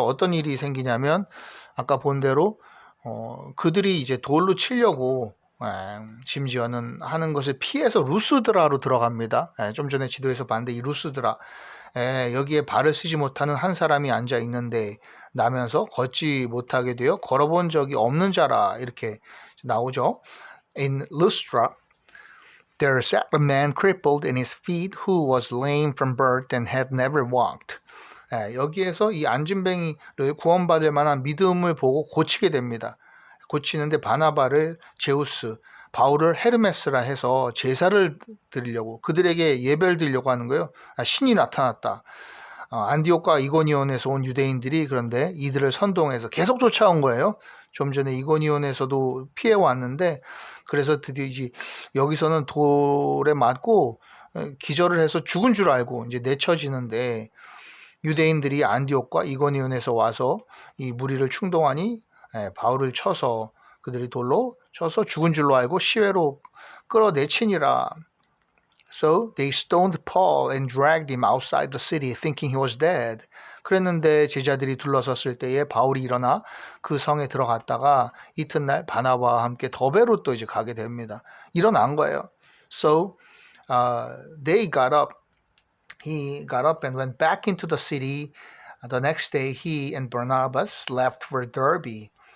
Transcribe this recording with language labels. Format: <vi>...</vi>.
<ko>어떤 일이 생기냐면 아까 본 대로 그들이 이제 돌로 치려고 심지어는 하는 것을 피해서 루스드라로 들어갑니다. 좀 전에 지도에서 봤는데 이 루스드라 여기에 발을 쓰지 못하는 한 사람이 앉아 있는데 나면서 걷지 못하게 되어 걸어본 적이 없는 자라 이렇게 나오죠.</ko> <en>In Lystra, there sat a man crippled in his feet who was lame from birth and had never walked.</en> <ko>여기에서 이 안진뱅이를 구원받을 만한 믿음을 보고 고치게 됩니다. 고치는데 바나바를 제우스, 바울을 헤르메스라 해서 제사를 드리려고 그들에게 예배를 드리려고 하는 거예요. 신이 나타났다. 안디옥과 이고니온에서 온 유대인들이 그런데 이들을 선동해서 계속 쫓아온 거예요. 좀 전에 이고니온에서도 피해 왔는데 그래서 드디어 이제 여기서는 돌에 맞고 기절을 해서 죽은 줄 알고 이제 내쳐지는데 유대인들이 안디옥과 이고니온에서 와서 이 무리를 충동하니 바울을 쳐서 그들이 돌로 쳐서 죽은 줄로 알고 시외로 끌어내치니라.</ko> <en>So they stoned Paul and dragged him outside the city thinking he was dead.</en> <ko>그랬는데 제자들이 둘러섰을 때에 바울이 일어나 그 성에 들어갔다가 이튿날 바나바와 함께 더베로 또 이제 가게 됩니다. 일어난 거예요.</ko> <en>So they got up. He got up and went back into the city. The next day he and Barnabas left for Derbe.</en>